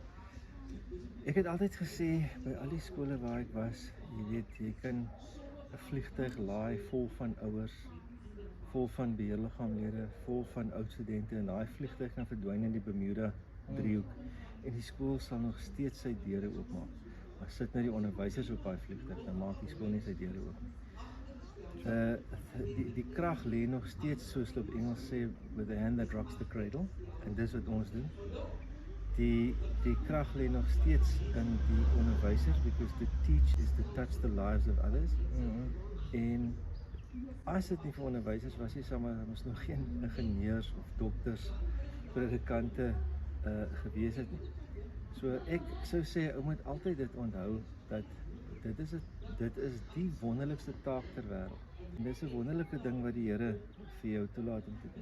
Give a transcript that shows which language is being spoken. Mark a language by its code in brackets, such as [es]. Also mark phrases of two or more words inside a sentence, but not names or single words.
[af] Ek het altyd gesê by al die skole waar ek was, jy weet, jy kan 'n vliegtuig laai vol van ouers, vol van beheerliggaamlede, vol van oud studente en daai vliegtuig kan verdwyn in die Bermuda driehoek en die skool sal nog steeds sy deure oopmaak. Maar sit nou die onderwysers op daai vliegtuig, dan maak die skool nie sy deure oop nie. Die krag lê nog steeds, soos hulle op Engels sê, [en] with the hand that rocks the cradle, [af] en dis wat ons doen. Die krag lê nog steeds in die onderwysers, [en] because to teach is to touch the lives of others. [af] En As dit nie vir onderwysers was nie, sou ons nog geen ingenieurs of dokters, predikante gewees het nie. So ek sou sê, ou moet altyd dit onthou, dat dit is die wonderlikste taak ter wêreld. En dis 'n wonderlike ding wat die Here vir jou toelaat om te doen.